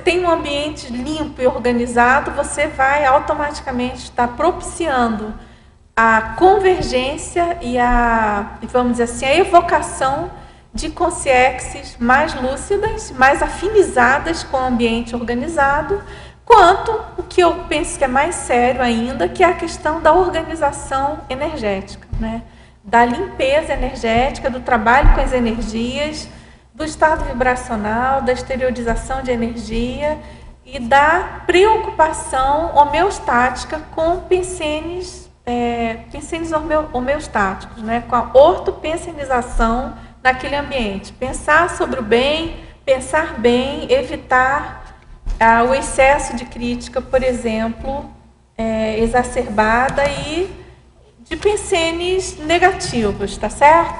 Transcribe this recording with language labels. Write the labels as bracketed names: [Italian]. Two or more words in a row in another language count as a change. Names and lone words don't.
[Portuguese] tem um ambiente limpo e organizado, você vai automaticamente estar propiciando a convergência e vamos dizer assim, a evocação de consciências mais lúcidas, mais afinizadas com o ambiente organizado, quanto o que eu penso que é mais sério ainda, que é a questão da organização energética, né? Da limpeza energética, do trabalho com as energias, do estado vibracional, da exteriorização de energia e da preocupação homeostática com pensenes pensenes homeostáticos, né? Com a ortopensenização naquele ambiente. Pensar sobre o bem, pensar bem, evitar o excesso de crítica, por exemplo, exacerbada e de pensenes negativos, tá certo?